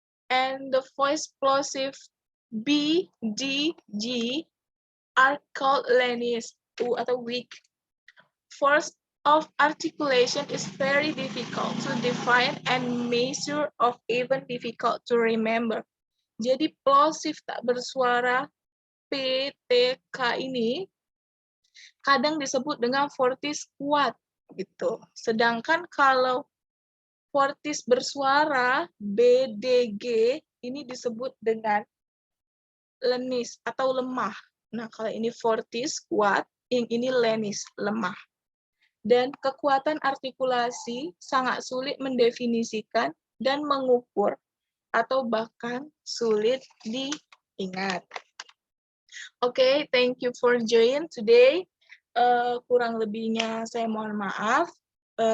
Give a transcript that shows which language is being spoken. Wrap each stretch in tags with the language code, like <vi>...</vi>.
<en>And the voice plosive B, D, G are called lenis atau weak. Force of articulation is very difficult to define and measure, of even difficult to remember.</en> <id>Jadi plosive tak bersuara P, T, K ini kadang disebut dengan fortis kuat gitu. Sedangkan kalau fortis bersuara B, D, G ini disebut dengan lenis atau lemah. Nah, kalau ini fortis kuat, yang ini lenis lemah. Dan kekuatan artikulasi sangat sulit mendefinisikan dan mengukur atau bahkan sulit diingat.</id> <en>Oke, thank you for join today.</en> <id>Kurang lebihnya saya mohon maaf. Saya sudahi dengan wabillahi taufiq wa hidayah.</id>